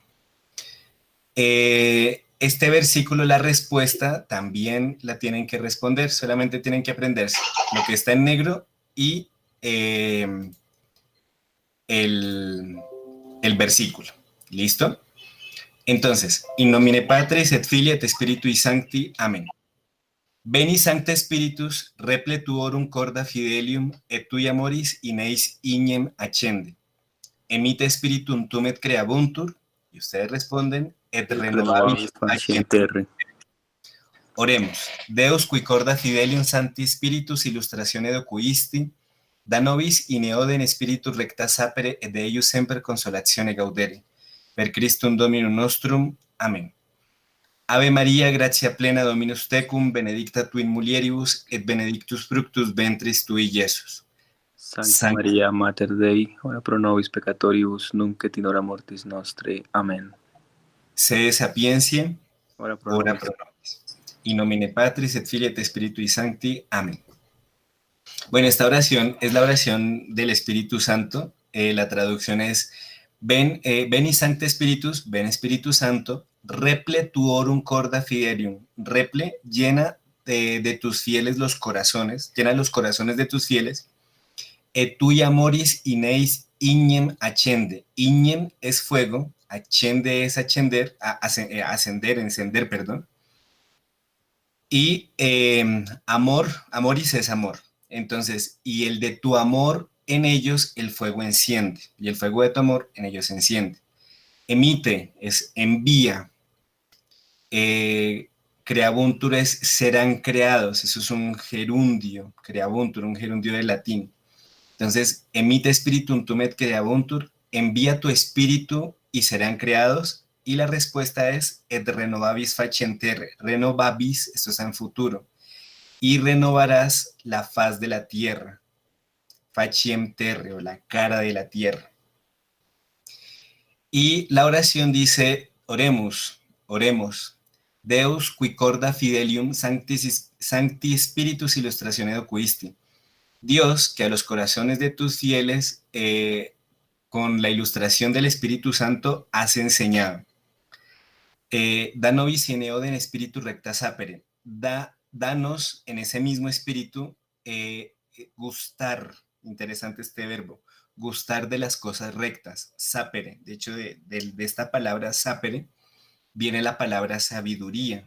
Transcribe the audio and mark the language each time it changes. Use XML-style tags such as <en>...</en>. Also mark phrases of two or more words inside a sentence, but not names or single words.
<es>Este versículo, la respuesta, también la tienen que responder, solamente tienen que aprenderse lo que está en negro y eh, el, el versículo. ¿Listo? Entonces,</es> <la>in nomine Patris et Filii et Spiritui Sancti. Amén. Veni Sancte Spiritus, repletuorum corda fidelium, et tui amoris in eis ignem accende. Emite spiritum tum et creabuntur,</la> <es>y ustedes responden,</es> <la>et Et renovavis renovavis paciem. paciem terre.</la> <es>Oremos.</es> <la>Deus qui corda fidelium Sancti Spiritus illustratione docuisti, da nobis in eodem spiritus recta sapere et de eius semper consolatione gaudere. Per Christum Dominum nostrum. Amén. Ave María, gracia plena, Dominus tecum, benedicta tu in mulieribus, et benedictus fructus ventris tui, Iesus. Sancta Sancta Maria, Mater Dei, ora pro nobis peccatoribus, nunc et in hora mortis nostre. Amén. sede sapientiae, Ora pro ora nobis. pro nobis. In nomine Patris et Filii et Spiritui Sancti. Amén.</la> <es>Bueno, esta oración es la oración del Espíritu Santo. La traducción es, ven y</es> <la>Sancte Spiritus,</la> <es>ven Espíritu Santo,</es> <la>reple tuorum corda fidelium. Reple,</la> <es>llena de tus fieles los corazones, llena los corazones de tus fieles.</es> <la>Et tui amoris in eis ignem accende.</la> <es>Ignem es fuego, accende es ascender, ascender, encender, perdón. Y amoris es amor. Entonces, y el de tu amor en ellos el fuego enciende, y el fuego de tu amor en ellos enciende. Emite es envía. Creabuntur es serán creados, eso es un gerundio, creabuntur, un gerundio de latín.</es> <la>Entonces, emite spiritum tum et creabuntur,</la> <es>envía tu espíritu y serán creados. Y la respuesta es</es> <la>et renovabis faciem terre. Renovabis,</la> <es>esto está en futuro. Y renovarás la faz de la tierra.</es> <la>Faciem terre,</la> <es>o la cara de la tierra. Y la oración dice, oremos, oremos.</es> <la>Deus qui corda fidelium sancti spiritus illustratione docuisti.</la> <es>Dios, que a los corazones de tus fieles, con la ilustración del Espíritu Santo, has enseñado.</es> <la>Da nobis in eodem espíritu recta sapere.</la> <es>Danos en ese mismo espíritu gustar, interesante este verbo, gustar de las cosas rectas, sapere. De hecho, de esta palabra sapere viene la palabra sabiduría.</es>